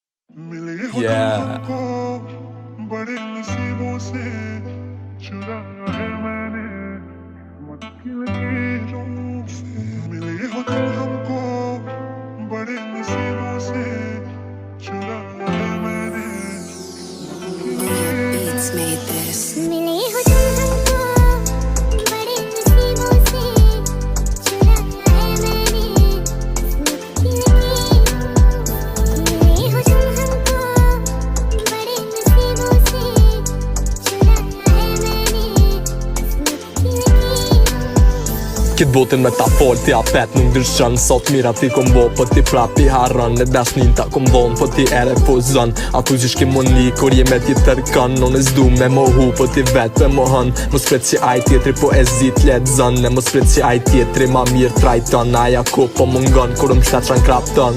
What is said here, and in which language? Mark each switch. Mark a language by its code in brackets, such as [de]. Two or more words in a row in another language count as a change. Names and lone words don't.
[en] Yeah. [hi] बड़े नसीबों से चुराया है मैंने मुश्किल की राहों से मिले हो तुम हमको बड़े नसीबों से चुराया है मैंने [en] Beats made this. [hi] मिले हो तुम हमको बड़े नसीबों से चुराया है मैंने मुश्किल की मिले हो तुम हमको बड़े नसीबों से चुराया है मैंने मुश्किल की [sq] Këtë botën me ta fol ti apet nuk ndryshon. Sot mira ti kom bo, po ti prapi harron. Në dashnin ta kom dhon, po ti ere po zon. Aku që shki moni, kur je me ti tërkon. Unë s'du me mohu, po ti vet pe mohon. Mos pret që aj tjetri po e zit let zon. Ne mos pret që aj tjetri ma mirë trajton. Aja ko po mungon, kur më shtet qan krapton.